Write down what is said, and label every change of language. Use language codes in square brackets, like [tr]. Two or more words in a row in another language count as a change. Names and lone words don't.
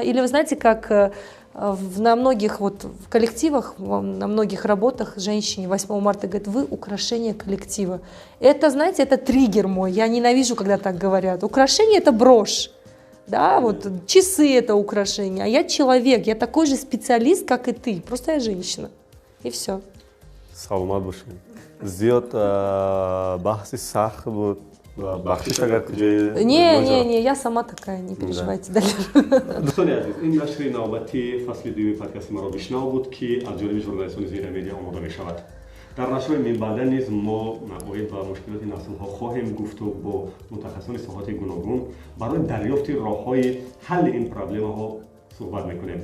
[ru] Или вы знаете, как на многих вот в коллективах, на многих работах женщине 8 марта говорят, вы украшение коллектива. Это, знаете, это триггер мой. Я ненавижу, когда так говорят. Украшение — это брошь. Да, вот часы — это украшение. А я человек, я такой же специалист, как и ты. Просто я женщина. И все. [tg] Саламат бошед. Зиёд бахси сахт буд. бахшиш агар куҷои [ru] Не, я сама такая, не переживайте дальше. [tg] дӯстони азиз, ин нашри навбати фасли дуюми подкасти маро бишнав буд ки аз ҷониби журналистони Зира Медиа омода мешавад. дар нашрҳои минбаъда низ мо оид ба мушкилоти наслҳо хоҳем гуфту бо мутахассисони соҳати гуногун барои дарёфти роҳҳои ҳалли ин проблемаҳо суҳбат мекунем.